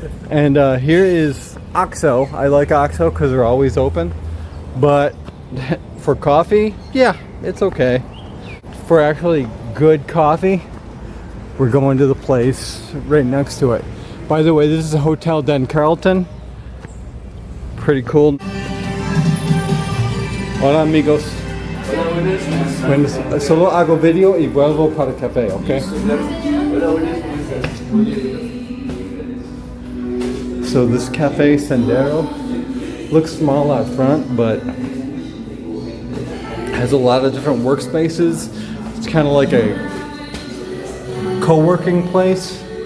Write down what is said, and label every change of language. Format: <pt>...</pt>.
<en>And here is OXXO. I like OXXO because they're always open. But for coffee, yeah, it's okay. For actually good coffee, we're going to the place right next to it. By the way, this is a Hotel Den Carlton. Pretty cool.</en> <es>Hola amigos. Bueno, solo hago video y vuelvo para el café, ¿ok?</es> <en>So this Cafe Sendero looks small out front, but has a lot of different workspaces. It's kind of like a co-working place.</en>